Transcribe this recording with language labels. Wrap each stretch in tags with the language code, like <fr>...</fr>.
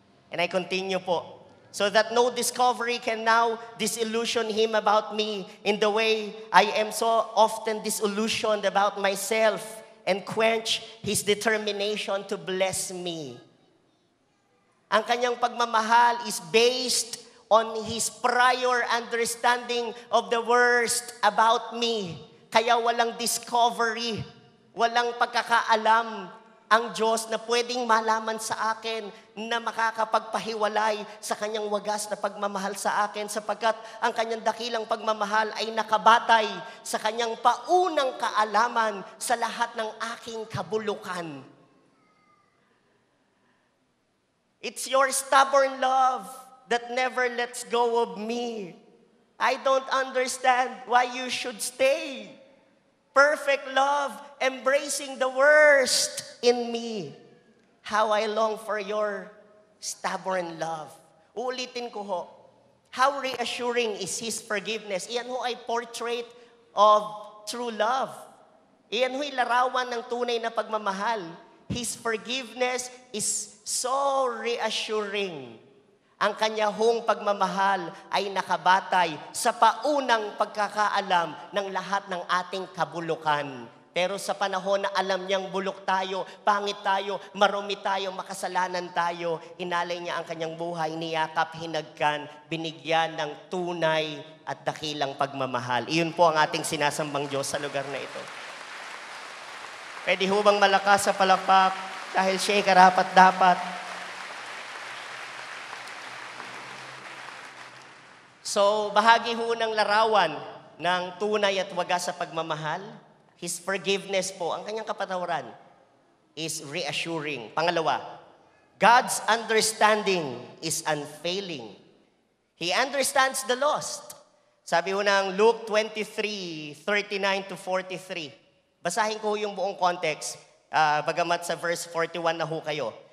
<en>And I continue po. So that no discovery can now disillusion Him about me in the way I am so often disillusioned about myself and quench His determination to bless me.</en> <tl>Ang kanyang pagmamahal</tl> <en>is based on His prior understanding of the worst about me.</en> <tl>Kaya walang discovery, walang pagkakaalam ang Diyos na pwedeng malaman sa akin na makakapagpahiwalay sa kanyang wagas na pagmamahal sa akin sapagkat ang kanyang dakilang pagmamahal ay nakabatay sa kanyang paunang kaalaman sa lahat ng aking kabulukan.</tl> <en>It's your stubborn love that never lets go of me. I don't understand why you should stay. Perfect love, embracing the worst in me. How I long for your stubborn love.</en> <tl>Uulitin ko ho.</tl> <en>How reassuring is His forgiveness.</en> <tl>Iyan ho ay</tl> <en>portrait of true love.</en> <tl>Iyan ho'y larawan ng tunay na pagmamahal.</tl> <en>His forgiveness is so reassuring.</en> <tl>Ang kanya hong pagmamahal ay nakabatay sa paunang pagkakaalam ng lahat ng ating kabulukan. Pero sa panahon na alam niyang bulok tayo, pangit tayo, marumi tayo, makasalanan tayo, inalay niya ang kanyang buhay, niyakap, hinagkan, binigyan ng tunay at dakilang pagmamahal. Iyon po ang ating sinasambang Diyos sa lugar na ito. Pwede ho bang malakas sa palakpak dahil siya'y karapat-dapat? So, bahagi ho ng larawan ng tunay at wagas sa pagmamahal.</tl> <en>His forgiveness</en> <tl>po, ang kanyang kapatawaran,</tl> <en>is reassuring. Pangalawa, God's understanding is unfailing. He understands the lost.</en> <tl>Sabi ho ng</tl> <en>Luke 23:39 to 43.</en> <tl>Basahin ko yung buong context, bagamat sa verse 41 na ho kayo.</tl>